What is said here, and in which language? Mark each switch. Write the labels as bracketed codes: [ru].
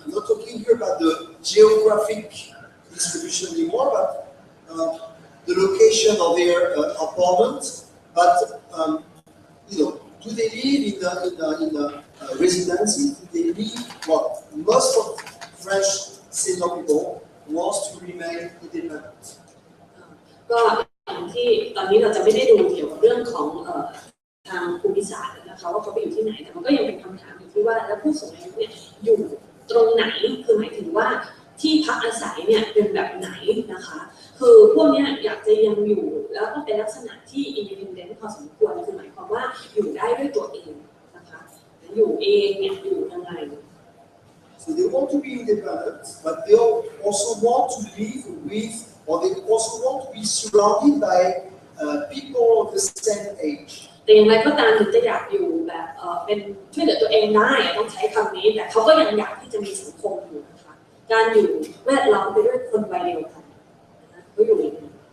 [en] I'm not talking here about the geographic distribution anymore, but the location of their apartment. But do they live in a residency? Do they live? Well, most of French senior people wants to remain independent. [th] ก็อย่างที่ตอนนี้เราจะไม่ได้ดูเกี่ยวกับเรื่องของทางภูมิศาสตร์นะคะว่าเขาไปอยู่ที่ไหนแต่มันก็ยังเป็นคำถามอยู่ที่ว่าแล้วผู้สูงอายุเนี่ยอยู่ตรงไหนคือหมายถึงว่าที่พักอาศัยเนี่ยเป็นแบบไหนนะคะคือพวกนี้อยากจะยังอยู่แล้วก็เป็นลักษณะที่ independent พอสมควรคือหมายความว่าอยู่ได้ด้วยตัวเองนะคะอยู่เองเนี่ยอยู่ยังไง [en] So they want to be independent, but they also want to live with, or they also want to be surrounded by people of the same age. [th] แต่อย่างไรก็ตามถึงจะอยากอยู่แบบเป็นช่วยเหลือตัวเองได้ต้องใช้คำนี้แต่เขาก็ยังอยากที่จะมีสังคมอยู่นะคะการอยู่แวดล้อมไปด้วยคนวัยเดียวกันเขาอยู่อย่างนี้